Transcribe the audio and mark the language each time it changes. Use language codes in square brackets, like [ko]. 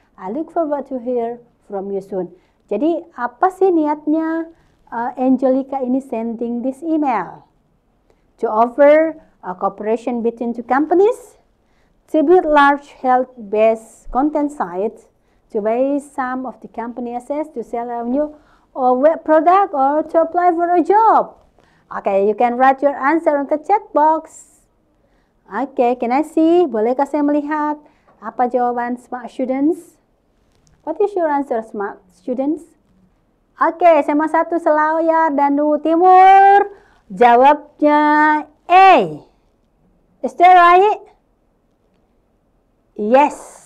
[en] I look forward to hear from you soon. [id] Jadi apa sih niatnya Angelica ini [en] sending this email? To offer a cooperation between two companies, to build large health-based content sites, to buy some of the company assets, to sell a new web product, or to apply for a job. Okay, you can write your answer on the chat box. Okay, can I see? [id] Bolehkah saya melihat? Apa jawaban smart students? [en] What is your answer, smart students? [id] Oke, SMA 1 Selayar dan Luwu Timur. Jawabnya [en] A. Is that right? Yes.